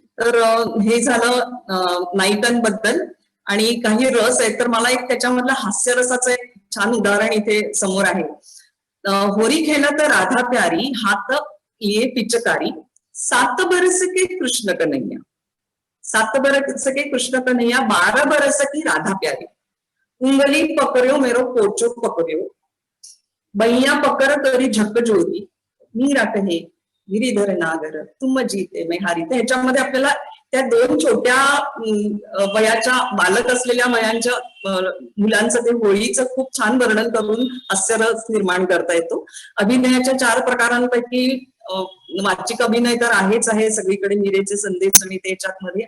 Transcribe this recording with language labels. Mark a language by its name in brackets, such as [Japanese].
[Marathi] तर हे झालं नायिकांबद्दल. आणि काही रस आहे तर मला एक त्याच्यामधलं हास्यरसाचं एक छान उदाहरण इथे समोर आहे. [Hindi] होरी खेला तर राधा प्यारी, हात ये पिचकारी, 7 बरस के कृष्ण कन्हैया, 7 बरस के कृष्ण कन्हैया, 12 बरस की राधा प्यारी, उंगली पकड़ो मेरो पोचो पकड़ो, बैया पकड़ करी झकझोरी, मीरा कहे गिरीधर नागर, तुम जीते मैं हारी. [Marathi] तर ह्याच्यामध्ये आपल्याला त्या 2 छोट्या वयाच्या बालक असलेल्या वयांच्या मुलांचं ते होळीचं खूप छान वर्णन करून हास्यरस निर्माण करता येतो. अभिनयाच्या 4 प्रकारांपैकी वाचिक अभिनय तर आहेच आहे सगळीकडे, मीरेचे संदेश आणि त्याच्यामध्ये.